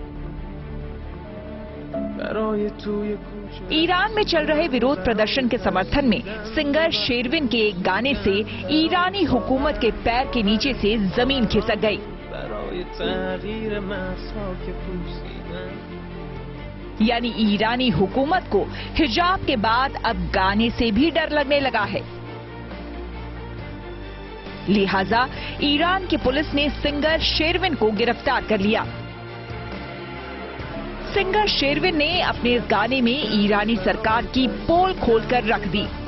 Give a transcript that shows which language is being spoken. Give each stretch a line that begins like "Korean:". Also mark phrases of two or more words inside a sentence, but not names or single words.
Hindi: ईरान में चल रहे विरोध प्रदर्शन के समर्थन में सिंगर शेरविन के एक गाने से ईरानी हुकूमत के पैर के नीचे से जमीन खिसक गई।
Persian: برای تغییر مرزها که پوسیدن.
Hindi: यानी ईरानी हुकूमत को हिजाब के बाद अब गाने से भी डर लगने लगा है। लिहाजा ईरान की पुलिस ने सिंगर शेरविन को गिरफ्तार कर लिया। सिंगर शेरविन ने अपने इस गाने में ईरानी सरकार की पोल खोलकर रख दी।